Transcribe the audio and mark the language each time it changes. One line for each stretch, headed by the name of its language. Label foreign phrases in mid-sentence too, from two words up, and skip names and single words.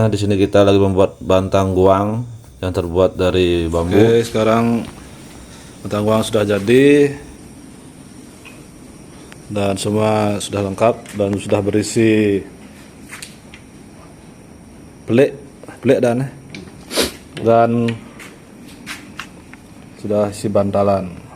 Indonesian: Di sini kita lagi membuat bantang guang yang terbuat dari bambu. Oke, sekarang bantang guang sudah jadi dan semua sudah lengkap dan sudah berisi pelik dan sudah isi bantalan.